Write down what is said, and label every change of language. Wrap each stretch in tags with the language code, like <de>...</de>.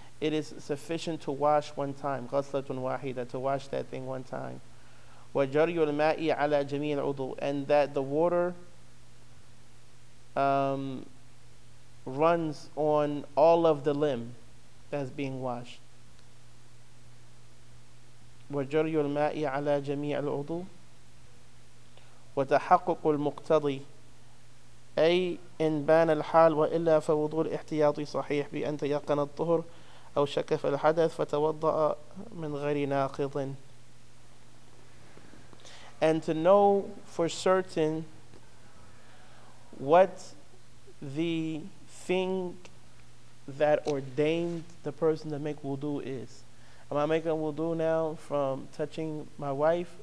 <en>It is sufficient to wash one time,</en> <ar>غَسْلَةٌ وَاحِدَةٌ,</ar> <en>to wash that thing one time.</en> <ar>وَجَرْيُ الْمَاءِ عَلَى جَمِيعِ الْعُضُوِ,</ar> <en>and that the water runs on all of the limb that's being washed.</en> <ar>وَجَرْيُ الْمَاءِ عَلَى جَمِيعِ الْعُضُوِ وَتَحَقُّقُ الْمُقْتَضِي أي إن بان الحال وإلا فوضوء الاحتياط صحيح بأن تيقن الطهر أو شكف الحدث فتوضأ من غير ناقض.</ar> <en>And to know for certain what the thing that ordained the person to make wudu is. Am I making wudu now from touching my wife?</en>